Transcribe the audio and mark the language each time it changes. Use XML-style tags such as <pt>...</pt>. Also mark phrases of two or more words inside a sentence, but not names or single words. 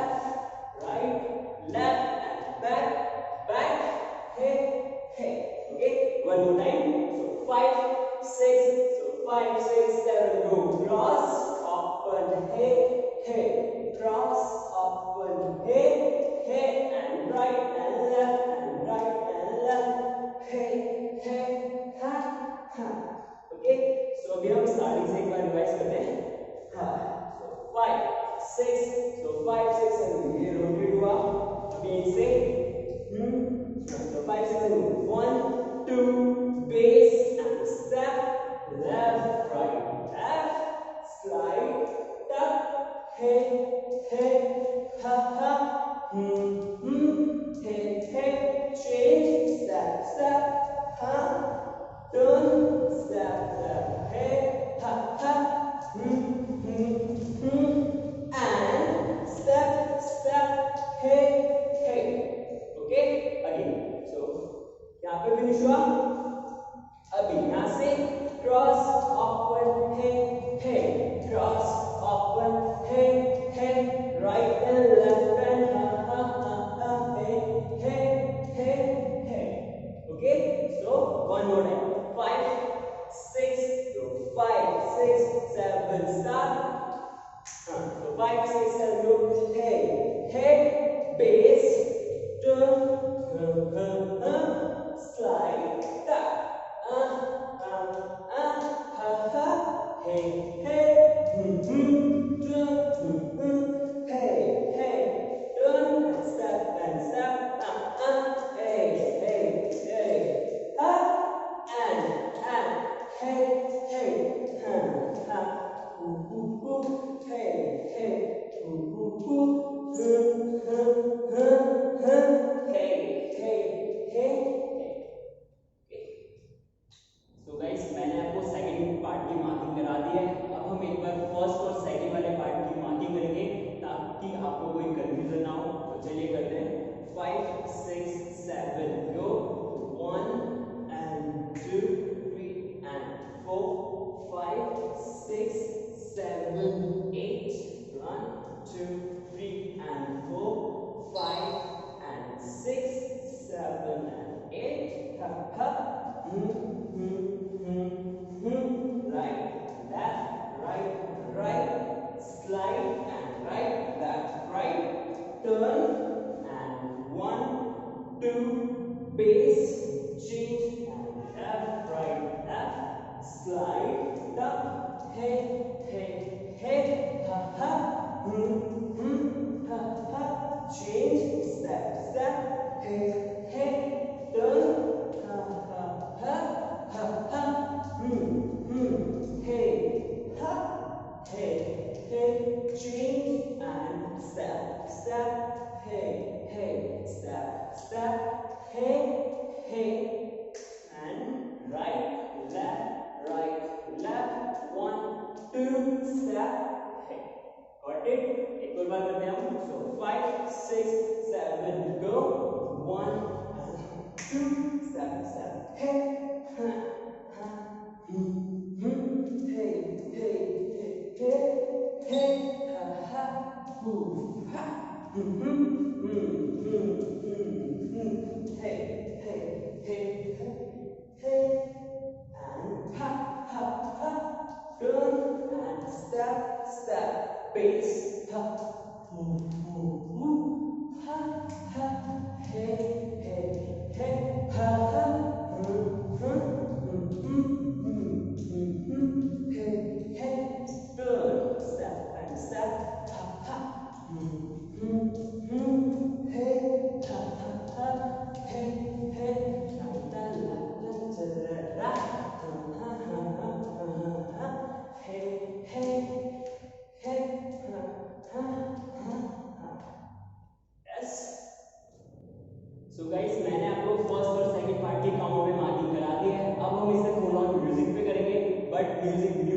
<en>लेफ्ट and back hey hey, okay, one more time, so 5, 6, so 5, 6, 7 go cross open hey hey, cross open hey hey and right and left hey hey ha ha, okay, so</en> <hi>अभी हम स्टार्टिंग से एक बार रिवाइज करते हैं, हाँ,</hi> <en>so 5, 6, so 5, 6 7</en> <hi>ये रोटेट हुआ, अभी इसे</hi> <en>so 5, 6 7 1, 2 base and step left left slide tuck hey hey ha ha hey hey, change step ha, turn step hey ha ha and step hey hey, okay, again, so</en> <hi>यहाँ पे फिनिश हुआ, अभी यहाँ से</hi> <en>cross open hey cross open hey right and left and ha hey, okay, so one more time 5, 6, so 5, 6, 7 start, so 5, 6, 7 go hey base turn slide tuck hey turn and step hey and hey</en> <hi>तो गाइस मैंने आपको</hi> <en>second part</en> <hi>की मार्किंग करा दी है, अब हम एक बार फर्स्ट और सेकंड वाले पार्ट की मार्किंग करेंगे ताकि आपको कोई कंफ्यूजन ना हो, तो चलिए करते हैं 5, 6, 7</hi> <en>go 1 and 2, 3 and 4, 5, 6, 7, 8 1, 2, 3 and 4, 5 and 6, 7 and 8 ha ha slide and right, left, right, turn and 1, 2, base, change and left, right, left, slide, up, hey, hey, hey, ha, ha, ha, ha, change, step, step, hey, hey, turn, ha, ha, ha, ha, ha, hey, ha, hey, hey, change and step, step, hey, hey, step, step, hey, hey, and right, left, 1, 2, step, hey, got it?</en> <hi>एक और बार करते हैं हम,</hi> <en>so 5, 6, 7, go, 1, 2, step, step, hey, ha, ha, hey, hey, hey, hey, hey, ha, ha, ha, hey, hey, hey, hey, and ha, ha, ha, turn and step, step, base, ha, ha, ha, hey, hey, hey, ha, ha, hey, hey, turn, step and step, ha, ha, hey, ha, ha, ha, hey, hey, la, la, la, la, la, la, ha, ha, ha, ha, hey, hey, hey, ha, ha, ha, yes. So guys,</en> <hi>मैंने आपको फर्स्ट और</hi> <en>second part</en> <hi>के काउंट में मार्किंग करा दी है. अब हम इसे</hi> <en>full on music</en> <hi>पे करेंगे,</hi> <en>but music</en>